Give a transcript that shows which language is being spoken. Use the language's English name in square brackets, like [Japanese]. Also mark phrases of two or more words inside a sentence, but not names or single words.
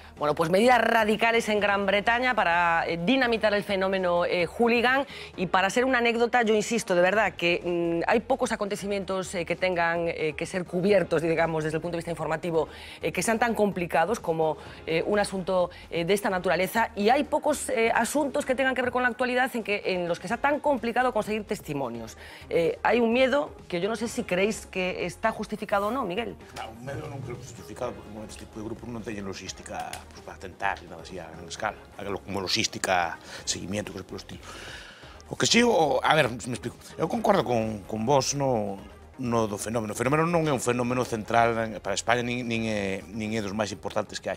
[Spanish] Bueno, pues medidas radicales en Gran Bretaña para dinamitar el fenómeno hooligan, y para ser una anécdota, yo insisto, de verdad, que hay pocos acontecimientos que tengan que ser cubiertos, digamos, desde el punto de vista informativo, que sean tan complicados como un asunto de esta naturaleza, y hay pocos asuntos que tengan que ver con la actualidad en los que sea tan complicado conseguir testimonios. Hay un miedo que yo no sé si creéis que está justificado o no, Miguel. No, [Galician] un medo non creo justificado, porque con este tipo de grupos non teñen logística pues, para tentar e nada así a gran escala. [Spanish] Hágalo como logística, seguimiento, [Galician] cosas polo estilo. O que sí, a ver, me explico. Eu concordo con vos no do fenómeno. O fenómeno non é un fenómeno central para España, nin é dos máis importantes que hai.